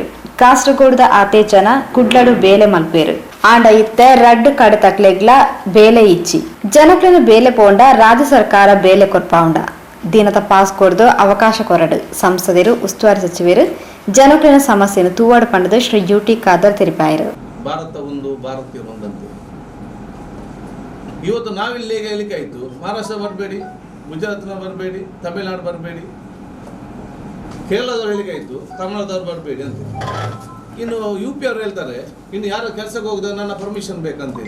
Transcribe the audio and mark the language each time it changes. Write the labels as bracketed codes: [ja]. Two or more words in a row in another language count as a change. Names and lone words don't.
[tcy] ಕಾಸರಗೋಡದ ಆತೆ ಜನ ಕುಡ್ಲಡು ಬೇಲೆ ಮಲ್ಪೇರು. ಆಂಡ ಇತ್ತೆ ರಡ್ಡು ಕಡೆ ತಕ್ಲೆಗ್ಲ ಬೇಲೆ ಇಚ್ಚಿ ಜನಕ್ಲೆನು ಬೇಲೆ ಪೋಂಡ ರಾಜ್ಯ ಸರ್ಕಾರ ಬೇಲೆ ಕೊರ್ಪಾಂಡ ದಿನದ ಪಾಸ್ ಕೊಡ್ದು ಅವಕಾಶ ಕೊರಡು. ಸಂಸದರು, ಉಸ್ತುವಾರಿ ಸಚಿವರು ಜನಕ್ಲೆನ ಸಮಸ್ಯೆಯನ್ನು ತೂವಾಡು ಪಂಡದ ಶ್ರೀ ಯುಟಿ ಖಾದರ್ ತೆರಿಪಾಯಿರು. [kn] ಭಾರತ ಒಂದು, ಭಾರತೀಯ ಒಂದಂತೆ. ಇವತ್ತು ನಾವಿಲ್ಲಿ ಹೇಳಲಿಕ್ಕೆ ಆಯ್ತು, ಮಹಾರಾಷ್ಟ್ರ ಬರಬೇಡಿ, ಗುಜರಾತ್ನ ಬರಬೇಡಿ, ತಮಿಳುನಾಡು ಬರಬೇಡಿ, ಕೇರಳದವ್ರು ಹೇಳಿಕೆ ಆಯ್ತು, ಕರ್ನಾಟಕದವ್ರು ಬರಬೇಡಿ ಅಂತ. ಇನ್ನು UP ಅವ್ರು ಹೇಳ್ತಾರೆ, ಇನ್ನು ಯಾರು ಕೆಲಸಕ್ಕೆ ಹೋಗದ ನನ್ನ ಪರ್ಮಿಷನ್ ಬೇಕಂತೇಳಿ.